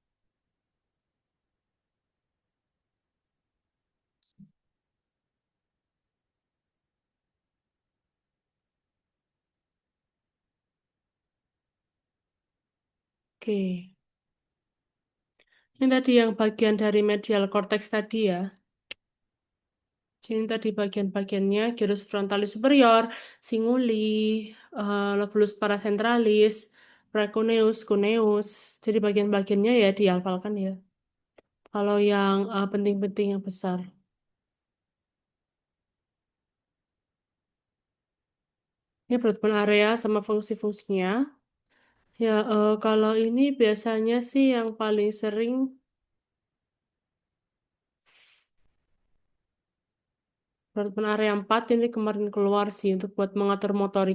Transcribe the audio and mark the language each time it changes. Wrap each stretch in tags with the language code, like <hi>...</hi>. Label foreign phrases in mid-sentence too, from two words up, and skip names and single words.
<id>Oke. Ini tadi yang bagian dari</id> <en>medial cortex</en> <id>tadi ya. Ini tadi bagian-bagiannya,</id> <la>gyrus frontalis superior, cinguli, lobulus paracentralis, precuneus, cuneus.</la> <id>Jadi bagian-bagiannya ya dihafalkan ya. Kalau yang penting-penting yang besar. Ini Brodmann area sama fungsi-fungsinya. Ya, kalau ini biasanya sih yang paling sering Brodmann area 4 ini kemarin keluar sih untuk buat mengatur motorik.</id>